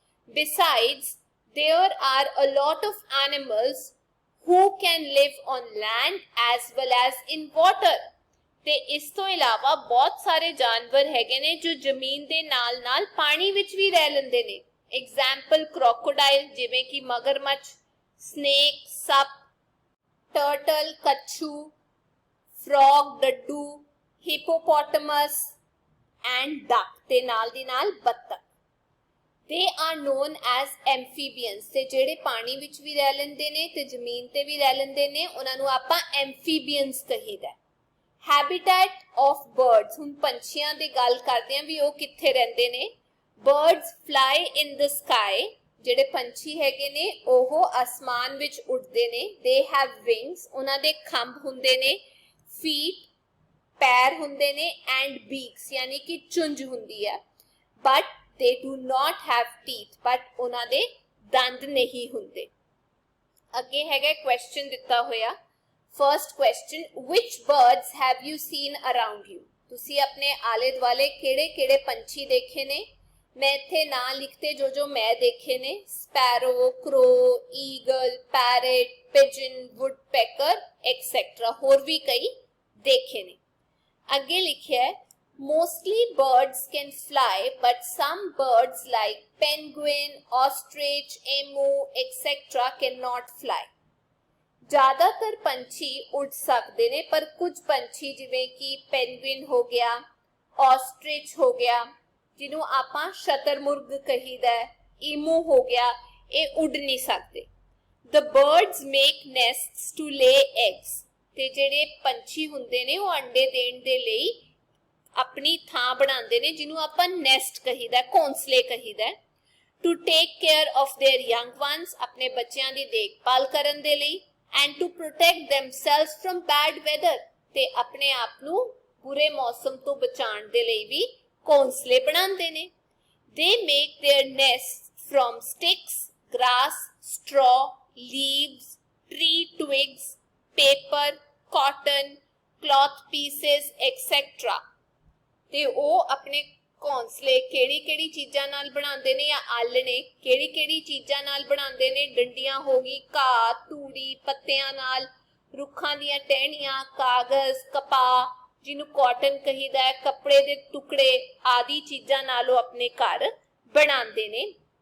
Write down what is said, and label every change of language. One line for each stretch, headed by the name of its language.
English: Besides, there are a lot of animals who can live on land as well as in water।
Punjabi: ਤੇ ਇਸ ਤੋਂ ਇਲਾਵਾ ਬਹੁਤ ਸਾਰੇ ਜਾਨਵਰ ਹੈਗੇ ਨੇ ਜੋ ਜ਼ਮੀਨ ਦੇ ਨਾਲ-ਨਾਲ ਪਾਣੀ ਵਿੱਚ ਵੀ ਰਹਿ ਲੈਂਦੇ ਨੇ। ਐਗਜ਼ਾਮਪਲ crocodile ਜਿਵੇਂ ਕਿ ਮਗਰਮੱਛ, snake ਸੱਪ, turtle ਕੱਛੂ, frog ਡੱਡੂ,
English: hippopotamus and duck
Punjabi: ਤੇ ਨਾਲ ਦੀ ਨਾਲ ਬੱਤਖ।
English: They are known as amphibians
Punjabi: ਤੇ ਜਿਹੜੇ ਪਾਣੀ ਵਿੱਚ ਵੀ ਰਹਿ ਲੈਂਦੇ ਨੇ ਤੇ ਜ਼ਮੀਨ ਤੇ ਵੀ ਰਹਿ ਲੈਂਦੇ ਨੇ ਉਹਨਾਂ ਨੂੰ ਆਪਾਂ amphibians ਕਹੀਦਾ।
English: Habitat of birds,
Punjabi: ਹੁਣ ਪੰਛੀਆਂ ਦੀ ਗੱਲ ਕਰਦੇ ਆਂ ਵੀ ਉਹ ਕਿੱਥੇ ਰਹਿੰਦੇ ਨੇ।
English: Birds fly in the sky,
Punjabi: ਜਿਹੜੇ ਪੰਛੀ ਹੈਗੇ ਨੇ ਉਹ ਅਸਮਾਨ ਵਿੱਚ ਉੱਡਦੇ ਨੇ।
English: They have wings,
Punjabi: ਉਹਨਾਂ ਦੇ ਖੰਭ ਹੁੰਦੇ ਨੇ। Feet, ਪੈਰ ਹੁੰਦੇ ਨੇ।
English: And beaks,
Punjabi: ਯਾਨੀ ਕਿ ਚੁੰਝ ਹੁੰਦੀ ਹੈ।
English: But they do not have teeth, but
Punjabi: ਉਹਨਾਂ ਦੇ ਦੰਦ ਨਹੀਂ ਹੁੰਦੇ। ਅੱਗੇ ਹੈਗਾ ਕੁਐਸਚਨ ਦਿੱਤਾ ਹੋਇਆ।
English: First question, which birds have you seen around you?
Punjabi: ਤੁਸੀਂ ਆਪਣੇ ਆਲੇ ਦੁਆਲੇ ਕਿਹੜੇ-ਕਿਹੜੇ ਪੰਛੀ ਦੇਖੇ ਨੇ? ਮੈਂ ਇੱਥੇ ਨਾਂ ਲਿਖਤੇ ਜੋ ਮੈਂ ਦੇਖੇ ਨੇ। Sparrow, Crow, eagle, parrot, Pigeon, woodpecker etcetera, ਹੋਰ ਵੀ ਕਈ ਦੇਖੇ ਨੇ। ਅੱਗੇ ਲਿਖਿਆ ਹੈ
English: mostly birds can fly, but some birds like penguin, ostrich, emu, etc. cannot fly।
Punjabi: ਜ਼ਿਆਦਾਤਰ ਪੰਛੀ ਉੱਡ ਸਕਦੇ ਨੇ ਪਰ ਕੁਝ ਪੰਛੀ ਜਿਵੇਂ ਕਿ ਪੈਨਗੁਇਨ ਹੋ ਗਿਆ, ਆਸਟ੍ਰਿਚ ਹੋ ਗਿਆ ਜਿਹਨੂੰ ਆਪਾਂ ਸ਼ਤਰਮੁਰਗ ਕਹੀਦਾ, ਈਮੂ ਹੋ ਗਿਆ, ਇਹ ਉੱਡ ਨਹੀਂ ਸਕਦੇ।
English: The birds make nests to lay eggs,
Punjabi: ਤੇ ਜਿਹੜੇ ਪੰਛੀ ਹੁੰਦੇ ਨੇ ਉਹ ਅੰਡੇ ਦੇਣ ਦੇ ਲਈ ਆਪਣੀ ਥਾਂ ਬਣਾਉਂਦੇ ਨੇ ਜਿਹਨੂੰ ਆਪਾਂ nest ਕਹੀਦਾ, ਘੋਂਸਲੇ ਕਹੀਦਾ।
English: To take care of their young ones,
Punjabi: ਆਪਣੇ ਬੱਚਿਆਂ ਦੀ ਦੇਖਭਾਲ ਕਰਨ ਦੇ ਲਈ।
English: And to protect themselves from bad weather,
Punjabi: ਤੇ ਆਪਣੇ ਆਪ ਨੂੰ ਬੁਰੇ ਮੌਸਮ ਤੋਂ ਬਚਾਉਣ ਦੇ ਲਈ ਵੀ ਘੋਂਸਲੇ ਬਣਾਉਂਦੇ ਨੇ।
English: They make their nests from sticks, grass, straw, leaves, tree twigs, paper, cotton, cloth pieces, etc.
Punjabi: ਤੇ ਉਹ ਆਪਣੇ ਘੋਂਸਲੇ ਕਿਹੜੀ-ਕਿਹੜੀ ਚੀਜ਼ਾਂ ਨਾਲ ਬਣਾਉਂਦੇ ਨੇ ਜਾਂ ਆਲਣੇ ਕਿਹੜੀ-ਕਿਹੜੀ ਚੀਜ਼ਾਂ ਨਾਲ ਬਣਾਉਂਦੇ ਨੇ? ਡੰਡੀਆਂ ਹੋ ਗਈ, ਘਾਹ, ਤੂੜੀ, ਪੱਤਿਆਂ ਨਾਲ, ਰੁੱਖਾਂ ਦੀਆਂ ਟਹਿਣੀਆਂ, ਕਾਗਜ਼, ਕਪਾਹ ਜਿਹਨੂੰ ਕਾਟਨ ਕਹੀਦਾ ਹੈ, ਕੱਪੜੇ ਦੇ ਟੁਕੜੇ ਆਦਿ ਚੀਜ਼ਾਂ ਨਾਲ ਉਹ ਆਪਣੇ ਘਰ ਬਣਾਉਂਦੇ ਨੇ।